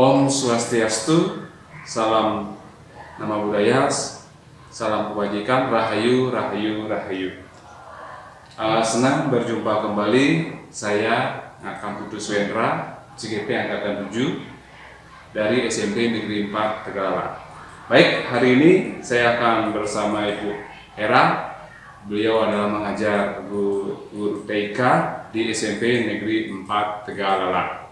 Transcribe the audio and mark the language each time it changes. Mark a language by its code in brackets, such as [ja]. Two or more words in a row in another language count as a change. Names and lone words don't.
[id] Swastiastu, salam nama budaya, salam kebajikan, rahayu, rahayu, rahayu. Senang berjumpa kembali, saya Akang Putu Swendra, CGP Angkatan 7 dari SMP Negeri 4 Tegalalak. Baik, hari ini saya akan bersama Ibu Hera. Beliau adalah mengajar guru TK di SMP Negeri 4 Tegalalak.